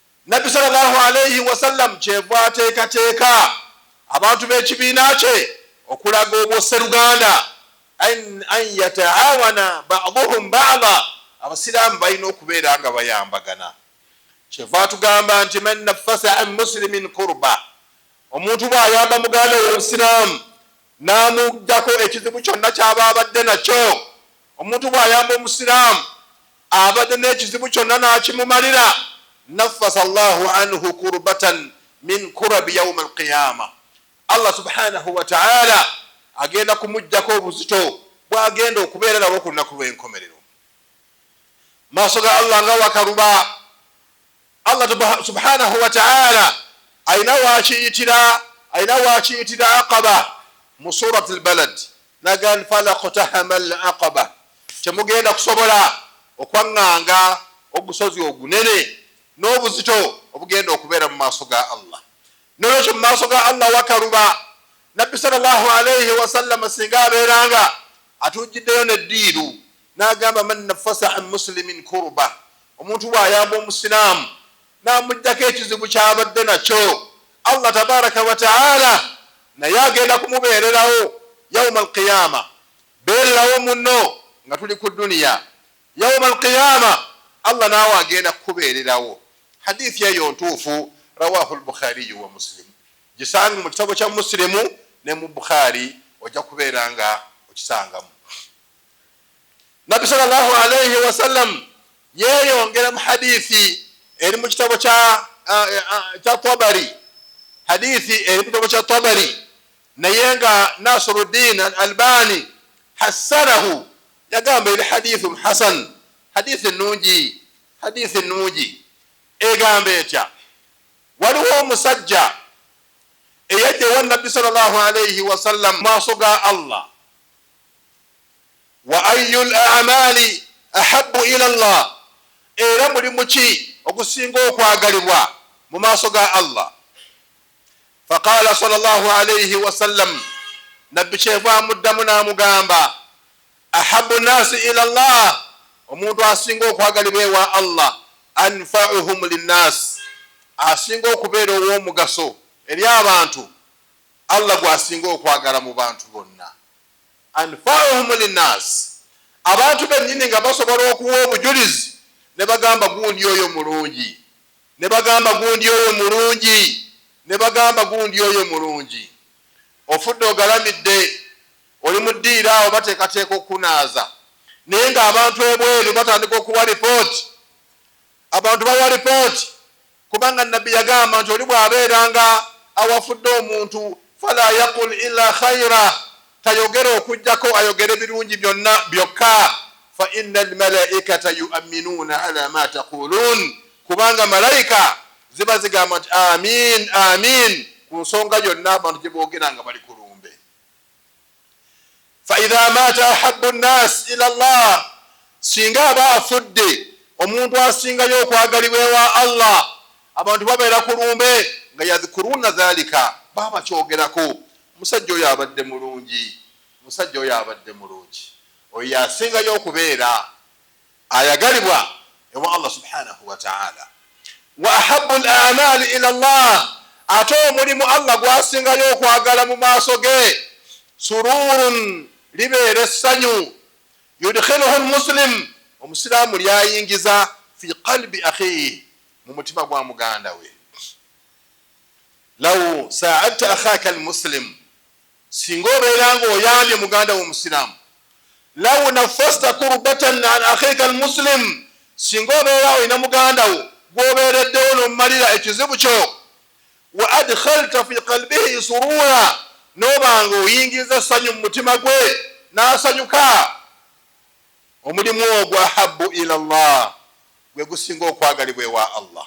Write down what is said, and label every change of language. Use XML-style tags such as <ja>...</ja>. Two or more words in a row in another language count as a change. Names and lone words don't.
<lg>nabbi</lg> <ar>صلى الله عليه وسلم</ar> <lg>kyeva ateekateeka abantu b'ekibiina kye okulaga obwosseruganda</lg> <ar>أن يتعاون بعضهم بعضا,</ar> <lg>abasiraamu balina okubeera nga bayambagana. Kyeva tugamba nti</lg> <ar>من نفّس عن مسلم كربة,</ar> <lg>omuntu bw'ayamba muganda we omusiraamu n'amuddako ekizibu kyonna ky'aba abadde nakyo, omuntu bw'ayamba omusiraamu abadde n'ekizibu kyonna n'akimumalira,</lg> <ar>نفّس الله عنه كربة من كرب يوم القيامة,</ar> <lg>Allah</lg> <ar>سبحانه وتعالى</ar> <lg>agenda kumujjako obuzito bw'agenda okubeera nabo ku lunaku lw'enkomerero. Maaso ga Allah nga wakaluba. Allah</lg> <ar>سبحانه وتعالى</ar> <lg>ayina wakiyitira aqaba mu</lg> <ar>سورة البلد,</ar> <lg>nagan</lg> <ar>فلا اقتحم العقبة,</ar> <lg>temugenda kusobola okwaŋŋanga ogusozi ogunene n'obuzito obugenda okubeera mu maaso ga Allah. Nolwekyo mu maaso ga Allah wakaluba. Nabbi</lg> <ar>صلى الله عليه وسلم</ar> <lg>singa abeeranga atujjiddeyo neddiiru n'agamba</lg> <ar>من نفّس عن مسلم كربة,</ar> <lg>omuntu bw'ayamba omusiraamu n'amuddako ekizibu ky'abadde nakyo, Allah</lg> <ar>تبارك وتعالى</ar> <lg>naye agenda kumubeererawo</lg> <ar>يوم القيامة.</ar> <lg>Beererawo munno nga tuli ku duniya,</lg> <ar>يوم القيامة</ar> <lg>Allah naawe agenda kukubeererawo. Hadithi eyo ntuufu,</lg> <ar>رواه البخاري ومسلم,</ar> <lg>gisanga mu kitabo kya Muslimu ne mu Bukhari ojja kubeera nga okisangamu. Nabbi</lg> <ar>صلى الله عليه وسلم</ar> <lg>yeeyongera mu hadithi eri mu kitabo kya Tabari, hadithi eri mu kitabo kya Tabari, naye nga Nasiruddin al-Albani hassanahu, yagamba eri</lg> <ar>حديث حسن,</ar> <lg>hadithi nungi egamba etya: waliwo omusajja eyajja ewa Nabbi</lg> <ar>صلى الله عليه وسلم</ar> <lg>maaso ga Allah,</lg> <ar>وأي الأعمال أحب إلى الله,</ar> <lg>era mulimu ki okusinga okwagalibwa mu maaso ga Allah?</lg> <ar>فقال صلى الله عليه وسلم,</ar> <lg>Nabbi kyeva amuddamu n'amugamba,</lg> <ar>أحب الناس إلى الله,</ar> <lg>omuntu asinga okwagalibwa ewa Allah,</lg> <ar>أنفعهم للناس,</ar> <lg>asinga okubeera ow'omugaso eri abantu, Allah gwasinga okwagala mu bantu bonna.</lg> <ar>أنفعهم للناس,</ar> <lg>abantu bennyini nga basobola okuwa obujulizi ne bagamba gundi oyo mulungi, ne bagamba gundi oyo mulungi, ne bagamba gundi oyo mulungi. Ofudde ogalamidde, oli mu ddiiro awo bateekateeka okunaaza, naye ng'abantu ebweru batandika okuwa ripooti. Abantu bawa ripooti kubanga Nabbi yagamba nti oli bw'abeeranga awafudde omuntu</lg> <ar>فلا يقل إلا خيرا,</ar> <lg>tayogera okujjako ayogere birungi byonna byokka.</lg> <ar>فإن الملائكة يؤمنون على ما تقولون,</ar> <lg>kubanga malayika ziba zigamba nti</lg> <ar>آمين آمين</ar> <lg>ku nsonga yonna abantu gye boogera nga bali ku lumbe.</lg> <ar>فإذا مات أحب الناس إلى الله,</ar> <lg>singa aba afudde omuntu asingayo okwagalibwa ewa Allah, abantu babeera ku lumbe nga</lg> <ar>يذكرون ذلك,</ar> <lg>baba kyogerako, musajja oyo abadde mulungi, musajja oyo abadde mulungi, oyo yasingayo okubeera ayagalibwa ewa Allah</lg> <ar>سبحانه وتعالى. وأحب الأعمال إلى الله,</ar> <lg>ate omulimu Allah gwasingayo okwagala mu maaso ge, sururun, libeera essanyu,</lg> <ar>يدخله المسلم,</ar> <lg>omusiraamu lyayingiza</lg> <ar>في قلب أخيه,</ar> <lg>mu mutima gwa muganda we.</lg> <ar>لو ساعدت أخاك المسلم,</ar> <lg>singa obeera nga oyambye muganda wo omusiraamu.</lg> <ar>لو نفّست كربة عن أخيك المسلم,</ar> <lg>singa obeera olina muganda wo gwobeereddewo n'omumalira ekizibu kyo.</lg> <ar>وأدخلت في قلبه سرورا,</ar> <lg>n'obanga oyingiza essanyu mu mutima gwe n'asanyuka, omulimu ogwo</lg> <ar>أحب إلى الله,</ar> <lg>gwe gusinga okwagalibwa ewa Allah.</lg>